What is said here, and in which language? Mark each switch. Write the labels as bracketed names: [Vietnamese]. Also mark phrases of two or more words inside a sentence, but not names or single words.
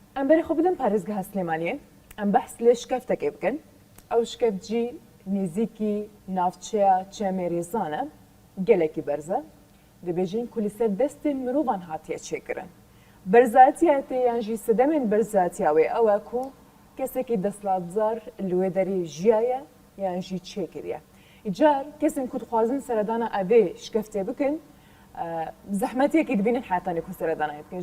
[Kurdish] ام بري خو بدم پارێزگەها سلێمانیە ام بەحس لێ شکەفتێکێ بکەن ئەو شکەفجی نێزیکی ناوچەیە چێمێرێزانە gelekî berze dibêjin ku li ser destên mirovan hatiye çêkirin. Berzatiyetê yan jî sedemên berzatiya wê ew e ku kesekî desthilatdar li wê derê jiyaye yan jî çêkiriye. Car kesên ku dixwazin seredana evê şikeftê bikin zehmetiyekî dibînin hetanê ku seredanayê bikin.